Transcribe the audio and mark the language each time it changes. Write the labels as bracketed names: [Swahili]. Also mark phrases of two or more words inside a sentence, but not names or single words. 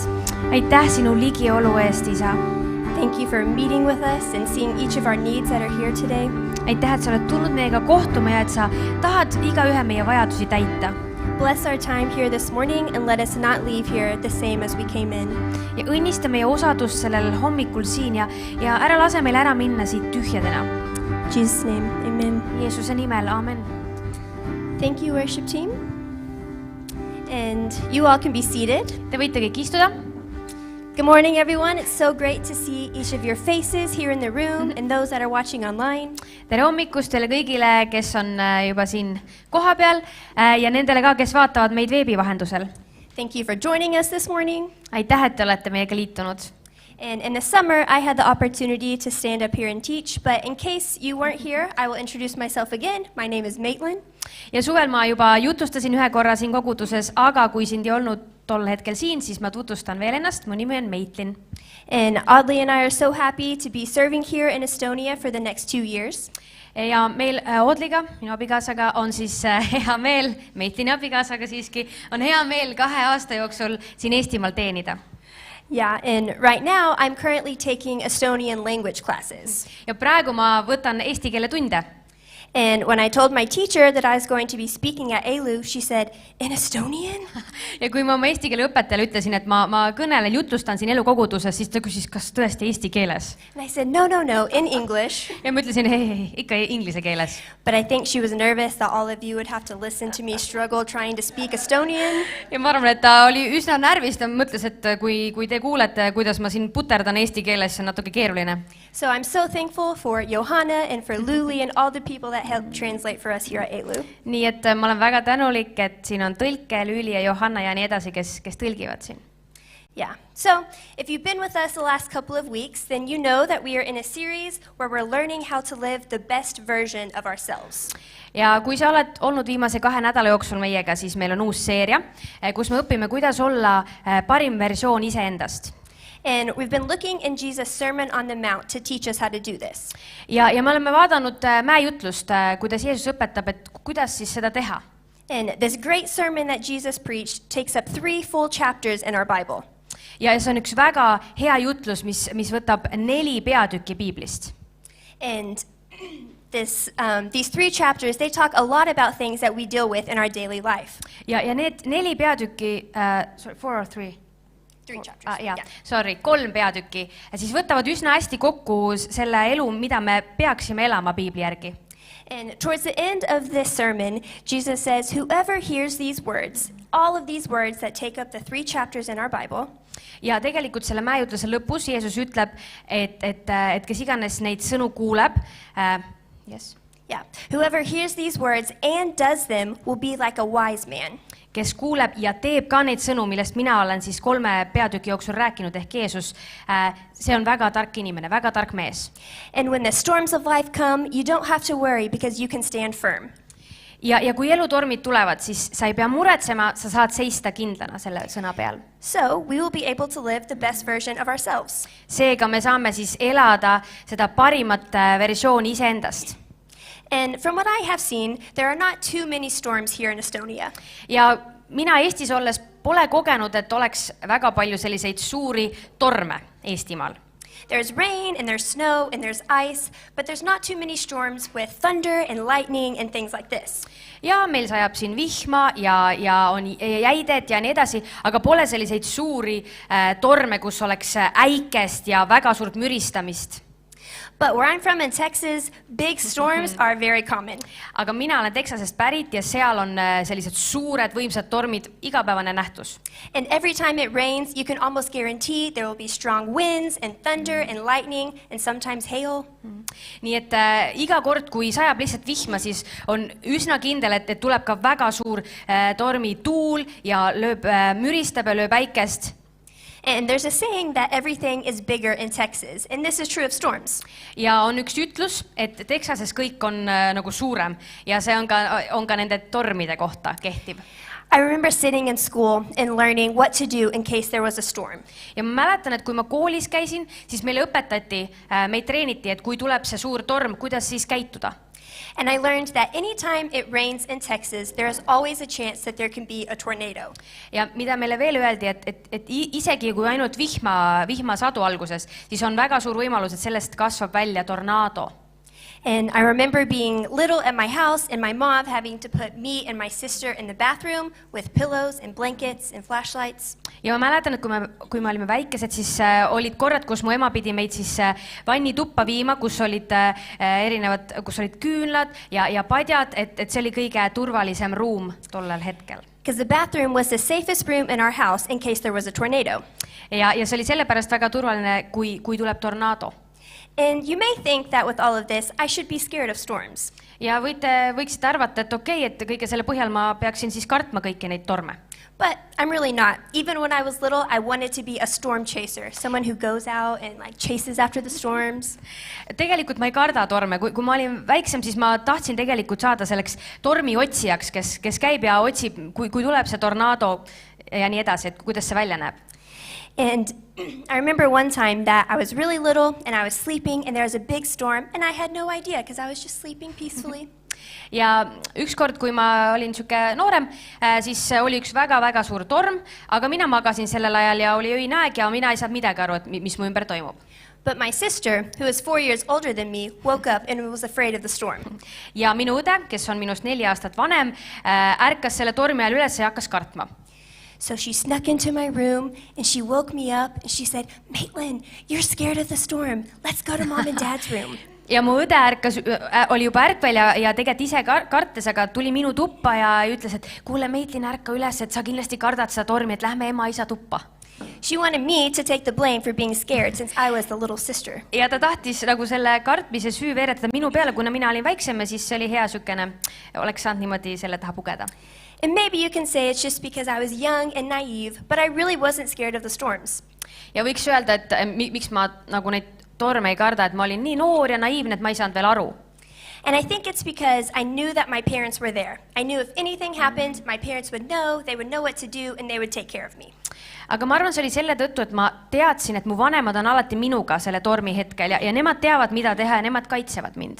[Estonian] Aitäh sinu ligiolu eest, Isa. [English] Thank you for meeting with us and seeing each of our needs that are here today. [Estonian] Aitäh, et sa oled tulnud meiega kohtuma ja et sa tahad igaühe meie vajadusi täita. [English] Bless our time here this morning and let us not leave here the same as we came in. [Estonian] Ja õnnista meie osadust sellel hommikul siin ja ära lase meil ära minna siit tühjadena. [English] In Jesus' name, amen. [Estonian] Jeesuse nimel, amen. [English] Thank you, worship team. And you all can be seated. [Estonian] Te võite kõik istuda. [English] Good morning, everyone. It's so great to see each of your faces here in the room and those that are watching online. [Estonian] Tere hommikust teile kõigile, kes on juba siin koha peal ja nendele ka, kes vaatavad meid veebi vahendusel. [English] Thank you for joining us this morning. [Estonian] Aitäh, et te olete meiega liitunud. [English] And in the summer, I had the opportunity to stand up here and teach, but in case you weren't here, I will introduce myself again. My name is Maitland. [Estonian] Ja suvel ma juba jutustasin ühe korra siin koguduses, aga kui sind ei olnud tol hetkel siin, siis ma tutvustan veel ennast. Mu nimi on Meitlin. [English] And Audley and I are so happy to be serving here in Estonia for the next 2 years. [Estonian] Ja meil Audliga, minu abikaasaga, on siis hea meel, Meitlini abikaasaga siiski, on hea meel 2 aasta jooksul siin Eestimaal teenida. [English] Yeah, and right now I'm currently taking Estonian language classes. [Estonian] Ja praegu ma võtan eesti keele tunde. [English] And when I told my teacher that I was going to be speaking at ELU, she said, in Estonian? [Estonian] Ja kui ma oma eesti keele õpetajale ütlesin, et ma kõnelen, jutlustan siin elukoguduses, siis ta küsis, kas tõesti eesti keeles. [English] And I said, no, in English. [Estonian] Ja ma ütlesin, ei, ikka inglise keeles. [English] But I think she was nervous that all of you would have to listen to me struggle trying to speak Estonian. [Estonian] Ja ma arvan, et ta oli üsna närvis, ta mõtles, et kui te kuulete, kuidas ma siin puterdan eesti keeles, see on natuke keeruline. [English] So I'm so thankful for Johanna and for Luli and all the people that helped translate for us here at ELU. [Estonian] Nii et ma olen väga tänulik, et siin on tõlke, Lüüli ja Johanna ja nii edasi, kes tõlgivad siin. [English] Yeah, so if you've been with us the last couple of weeks, then you know that we are in a series where we're learning how to live the best version of ourselves. [Estonian] Ja kui sa oled olnud viimase 2 nädala jooksul meiega, siis meil on uus seeria, kus me õpime, kuidas olla parim versioon iseendast. [English] And we've been looking in Jesus' Sermon on the Mount to teach us how to do this. [Estonian] Ja me oleme vaadanud mäejutlust, kuidas Jeesus õpetab, et kuidas siis seda teha. [English] And this great sermon that Jesus preached takes up 3 full chapters in our Bible. [Estonian] Ja see on üks väga hea jutlus, mis võtab 4 peatükki Piiblist. [English] And these 3 chapters, they talk a lot about things that we deal with in our daily life. [Estonian] Ja need 4 peatükki, 4 or 3? [English] 3 chapters. [Estonian] Jaa, sorry, 3 peatükki. Siis võtavad üsna hästi kokku selle elu, mida me peaksime elama Piibli järgi. [English] And towards the end of this sermon, Jesus says, whoever hears these words, all of these words that take up the 3 chapters in our Bible, [Estonian] ja tegelikult selle mäejutluse lõpus Jeesus ütleb, et kes iganes neid sõnu kuuleb, [English] yes. Yeah. Whoever hears these words and does them will be like a wise man. [Estonian] Kes kuuleb ja teeb ka neid sõnu, millest mina olen siis 3 peatüki jooksul rääkinud, ehk Jeesus, see on väga tark inimene, väga tark mees. [English] And when the storms of life come, you don't have to worry because you can stand firm. [Estonian] Ja kui elutormid tulevad, siis sa ei pea muretsema, sa saad seista kindlana selle sõna peal. [English] So we will be able to live the best version of ourselves. [Estonian] Seega me saame siis elada seda parimat versiooni iseendast. [English] And from what I have seen, there are not too many storms here in Estonia. [Estonian] Ja mina Eestis olles pole kogenud, et oleks väga palju selliseid suuri torme Eestimaal. [English] There's rain and there's snow and there's ice, but there's not too many storms with thunder and lightning and things like this. [Estonian] Ja meil sajab siin vihma ja on jäidet ja nii edasi, aga pole selliseid suuri torme, kus oleks äikest ja väga suurt müristamist. [English] But where I'm from in Texas, big storms are very common. [Estonian] Aga mina olen Texasest pärit ja seal on sellised suured võimsad tormid igapäevane nähtus. [English] And every time it rains, you can almost guarantee there will be strong winds and thunder and lightning and sometimes hail. [Estonian] Nii et iga kord, kui sajab lihtsalt vihma, siis on üsna kindel, et tuleb ka väga suur tormi tuul ja müristab ja lööb äikest. [English] And there's a saying that everything is bigger in Texas, and this is true of storms. [Estonian] Ja on üks ütlus, et Texases kõik on nagu suurem ja see on ka nende tormide kohta kehtiv. [English] I remember sitting in school and learning what to do in case there was a storm. [Estonian] Ja ma mäletan, et kui ma koolis käisin, siis meile õpetati, meid treeniti, et kui tuleb see suur torm, kuidas siis käituda. [English] And I learned that anytime it rains in Texas, there is always a chance that there can be a tornado. [Estonian] Ja mida meile veel öeldi, et isegi kui ainult vihmasadu alguses, siis on väga suur võimalus, et sellest kasvab välja tornaado. [English] And I remember being little at my house and my mom having to put me and my sister in the bathroom with pillows and blankets and flashlights. [Estonian] Ja ma mäletan, et kui me olime väikesed, siis olid korrad, kus mu ema pidi meid siis vannituppa viima, kus olid kus olid küünlad ja padjad, et see oli kõige turvalisem ruum tollel hetkel. [English] Because the bathroom was the safest room in our house in case there was a tornado. [Estonian] Ja see oli sellepärast väga turvaline, kui tuleb tornaado. [English] And you may think that with all of this, I should be scared of storms. [Estonian] Ja võiksite arvata, et okei, et kõige selle põhjal ma peaksin siis kartma kõiki neid torme. [English] But I'm really not. Even when I was little, I wanted to be a storm chaser, someone who goes out and like chases after the storms. [Estonian] Tegelikult ma ei karda torme. Kui ma olin väiksem, siis ma tahtsin tegelikult saada selleks tormiotsijaks, kes käib ja otsib, kui tuleb see tornaado ja nii edasi, et kuidas see välja näeb. [English] And I remember one time that I was really little and I was sleeping and there was a big storm and I had no idea because I was just sleeping peacefully. [Estonian] Ja ükskord, kui ma olin siuke noorem, siis oli üks väga-väga suur torm, aga mina magasin sellel ajal ja oli öine aeg ja mina ei saanud midagi aru, et mis mu ümber toimub. [English] But my sister, who is 4 years older than me, woke up and was afraid of the storm. [Estonian] Ja minu õde, kes on minust 4 aastat vanem, ärkas selle tormi ajal üles ja hakkas kartma. [English] So she snuck into my room and she woke me up and she said, Maitland, you're scared of the storm. Let's go to mom and dad's room. [Estonian] Ja mu õde oli juba ärkvel ja tegelikult ise kartes, aga tuli minu tuppa ja ütles, et kuule, Meitlin, ärka üles, et sa kindlasti kardad seda tormi, et lähme ema-isa tuppa. [English] She wanted me to take the blame for being scared since I was the little sister. [Estonian] Ja ta tahtis nagu selle kartmise süü veeretada minu peale, kuna mina olin väiksem ja siis see oli hea sükene, oleks saanud niimoodi selle taha pugeda. [English] And maybe you can say it's just because I was young and naive, but I really wasn't scared of the storms. [Estonian] Ja võiks öelda, et miks ma nagu neid torme ei karda, et ma olin nii noor ja naiivne, et ma ei saanud veel aru. [English] And I think it's because I knew that my parents were there. I knew if anything happened, my parents would know, they would know what to do, and they would take care of me. [Estonian] Aga ma arvan, see oli selle tõttu, et ma teadsin, et mu vanemad on alati minuga selle tormi hetkel ja nemad teavad, mida teha ja nemad kaitsevad mind.